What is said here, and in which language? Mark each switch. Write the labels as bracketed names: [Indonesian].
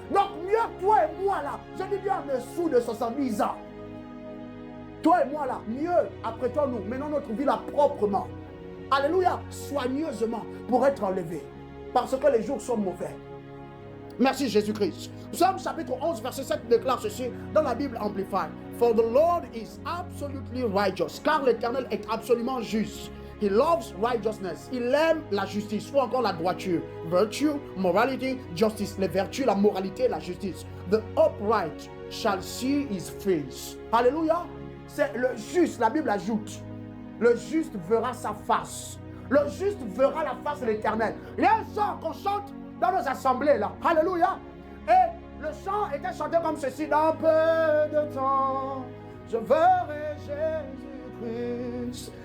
[French] Donc mieux toi et moi là, je dis bien en dessous de 70 ans. Toi et moi là, mieux apprêtons-nous, menons notre vie là proprement. Alléluia, soigneusement pour être enlevés. Parce que les jours sont mauvais. Merci Jésus-Christ. Psaume chapitre 11, verset 7 déclare ceci dans la Bible Amplified. [English] For the Lord is absolutely righteous. [French] Car l'Éternel est absolument juste. [English] He loves righteousness. [French] Il aime la justice ou encore la droiture. [English] Virtue, morality, justice. [French] Les vertus, la moralité et la justice. [English] The upright shall see his face. [French] Alléluia. C'est le juste, la Bible ajoute. Le juste verra sa face. Le juste verra la face de l'Éternel. Il y a un chant qu'on chante dans nos assemblées là. Alléluia. Et le chant était chanté comme ceci. Dans peu de temps, je verrai Jésus-Christ.